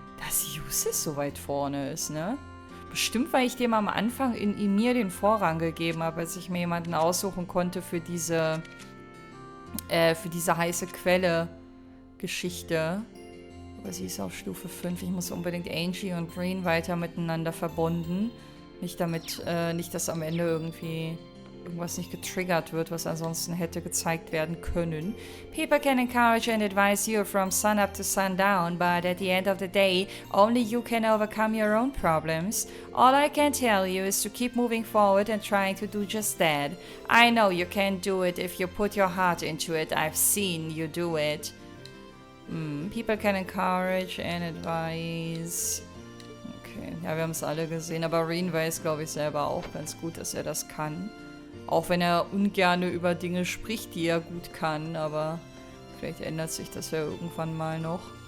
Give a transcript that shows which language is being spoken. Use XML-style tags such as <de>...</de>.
<de>Dass Justus so weit vorne ist, ne? Bestimmt, weil ich dem am Anfang in mir den Vorrang gegeben habe, als ich mir jemanden aussuchen konnte für diese heiße Quelle-Geschichte. Aber sie ist auf Stufe 5. Ich muss unbedingt Angie und Green weiter miteinander verbunden. Nicht damit, nicht, dass am Ende irgendwie irgendwas nicht getriggert wird, was ansonsten hätte gezeigt werden können.</de> <en>People can encourage and advise you from sun up to sundown, but at the end of the day, only you can overcome your own problems. All I can tell you is to keep moving forward and trying to do just that. I know you can do it if you put your heart into it. I've seen you do it. People can encourage and advise.</en> <de>Okay, ja, wir haben es alle gesehen, aber Reen weiß, glaube ich, selber auch ganz gut, dass er das kann. Auch wenn er ungerne über Dinge spricht, die er gut kann, aber vielleicht ändert sich das ja irgendwann mal noch.</de>